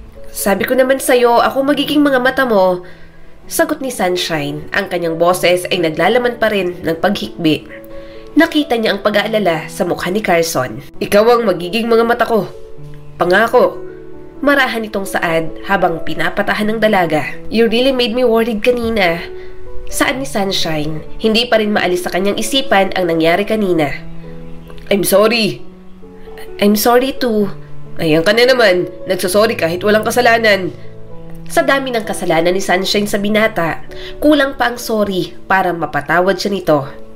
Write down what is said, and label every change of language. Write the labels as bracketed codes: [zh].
[tl] Sabi ko naman sa'yo, ako magiging mga mata mo. Sagot ni Sunshine. Ang kanyang boses ay naglalaman pa rin ng paghikbi. Nakita niya ang pag-aalala sa mukha ni Carson. Ikaw ang magiging mga mata ko. Pangako. Marahan itong saad habang pinapatahan ng dalaga. [en] You really made me worried [tl] kanina. Saad ni Sunshine. Hindi pa rin maalis sa kanyang isipan ang nangyari kanina. [en] I'm sorry. I'm sorry too. [tl] Ayan ka na naman. Nagsasorry kahit walang kasalanan. Sa dami ng kasalanan ni Sunshine sa binata, kulang pa ang sorry para mapatawad siya nito.